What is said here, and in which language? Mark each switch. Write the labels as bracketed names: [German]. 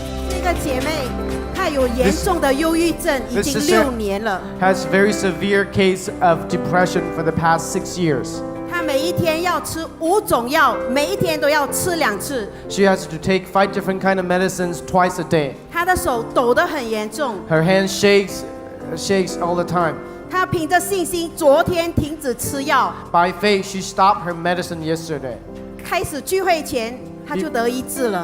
[Chinese] 这个姐妹她有严重的忧郁症，已 [English] This [Chinese] 经 [English] sister [Chinese] 6年了。 [English] has very severe case of depression for the past 6 years. [Chinese] 她每一天要吃5种药，每一天都要吃2次。 [English] She has to take 5 different kind of medicines twice a day. [Chinese] 她的手抖得很严重， [English] Her hand shakes all the time. [Chinese] 她凭着信心，昨天停止吃药， [English] By faith, she stopped her medicine yesterday. [Chinese] 开始聚会前她就得医治了。